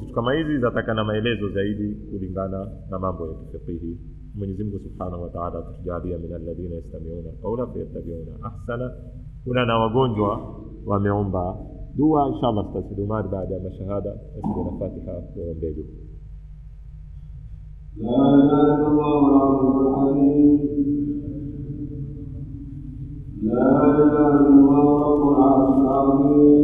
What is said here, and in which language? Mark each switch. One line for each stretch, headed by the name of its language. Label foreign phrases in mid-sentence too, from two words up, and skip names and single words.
Swahili: Vitu kama hizi zatakana maelezo zaidi kulingana na mambo ya fiqhi. Mwenyezi Mungu
Arabic: سبحانه وتعالى tujalie من الذين يستمعون القول فيتبعون أحسنه.
Swahili: Kuna na wagonjwa wameomba dua, inshallah tutasema baada ya mashahada na Fatiha kwa mbele.
Arabic: لا إله إلا الله رب العالمين، لا إله إلا الله رب العالمين.